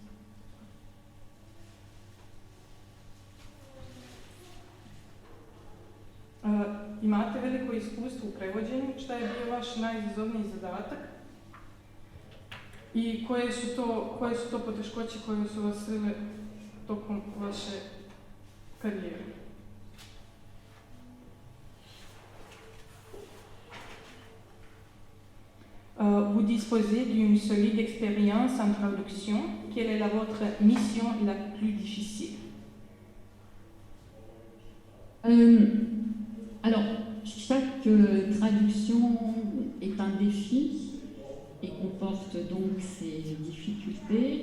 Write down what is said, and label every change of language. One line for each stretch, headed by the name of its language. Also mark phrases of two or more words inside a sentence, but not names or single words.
Serbian: Imate veliko iskustvo u prevođenju. Šta je bio vaš najizazovniji zadatak? I koje su to poteškoće koje su vas srele tokom vaše karijere?
French: Vous disposez d'une solide expérience en traduction. Quelle est votre mission la plus difficile? Alors, chaque traduction est un défi et comporte donc ses difficultés.